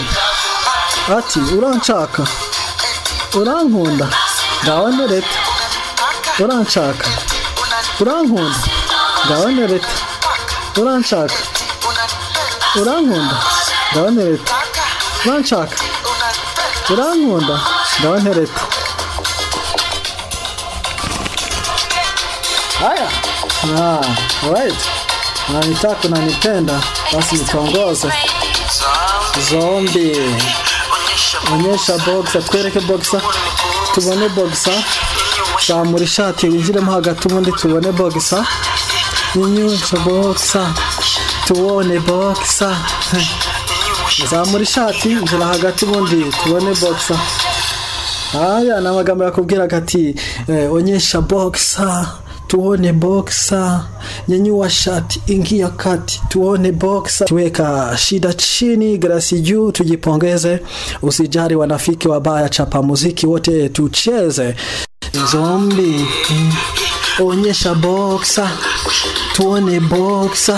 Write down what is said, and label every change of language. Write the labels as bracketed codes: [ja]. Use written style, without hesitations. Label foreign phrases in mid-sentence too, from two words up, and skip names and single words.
[rw] Ati uranshaka, urankunda, ngaho ntereta. Uranshaka, urankunda, ngaho ntereta. Uranshaka, urankunda, ngaho ntereta. Uranshaka, urankunda, ngaho ntereta. [sw] Haya. Alright. Nanitaka unanipenda basi nitongoze. Zombie. Onyesha boxer, [rw] twereke boxer. Tubone boxer. Zamura ishati winjiremo hagati ubundi tubone boxer. Nyanyusha boxer. Tubone boxer. Zamura ishati injira hagati ubundi tubone boxer. Aya namagambo yakubwira gati [sw] onyesha boxer. Tuone boxer, nyanyua shati, ingia kati, tuone boxer. Tuweka shida chini, grasi juu, tujipongeze. Usijali wanafiki wabaya, chapa muziki wote tucheze. Zombie, onyesha boxer, tuone boxer.